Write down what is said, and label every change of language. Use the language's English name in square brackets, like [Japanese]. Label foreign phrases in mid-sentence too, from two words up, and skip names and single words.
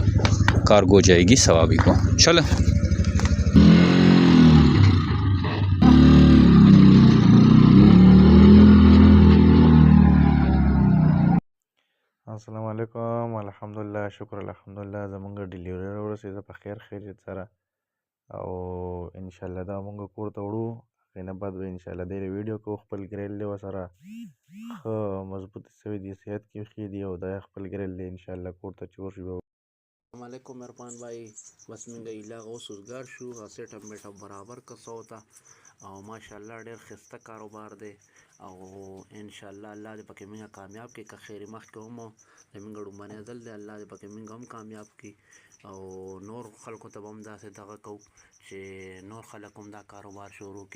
[Urdu] کارگو جائے گی صوابی کو۔ چلو, [Arabic] السلام علیکم. [Pashto] الحمدلله، شکر الحمدلله، زمونږ ډلیوري ورسېده په خیر خیریت سره، او انشاءالله دا مونږ کور ته وړو. هغې نه بعد به انشاءالله دې ویډیو کوو. خپل ګریل دی ورسره ښه مضبوط سوی دی، صحت کې ښې دي، او دا خپل ګریل دی انشاءالله کور ته چې ورشي به. السلام علیکم عرفان भाई, बस منګه ایله اوس وزګار شو، سیټ اپ میټ اپ برابر کسو تا، او ماشاءالله ډېر خسته کاروبار دی، او انشاءالله الله دې پکې موږ کامیاب کړي. که خیر مخ کې هم زموږ ډومبنې ځل دی، الله دې پکې موږ هم کامیاب کړي، او نور خلکو ته به هم داسې دغه کوو چې نور خلک هم دا کاروبار شروع کړي.